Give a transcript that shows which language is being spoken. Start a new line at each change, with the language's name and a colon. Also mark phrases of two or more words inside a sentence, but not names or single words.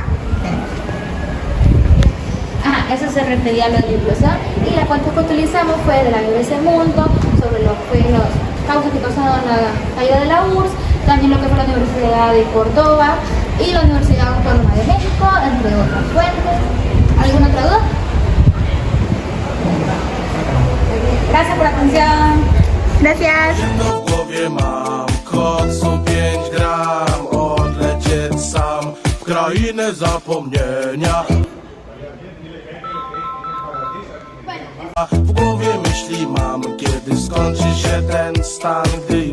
Spanish: Eso se refería a lo de la implosión, y la fuente que utilizamos fue de la BBC Mundo, sobre lo que fue las causas que causaron la caída de la URSS, también lo que fue la Universidad de Córdoba y la Universidad Autónoma de México, entre otras fuentes. ¿Alguna otra duda? Gracias por la atención. Gracias.
Polish: Zimno w głowie mam, koksu 5 gram, odlecieć sam w krainę zapomnienia. W głowie myśli mam, kiedy skończy się ten stan, gdy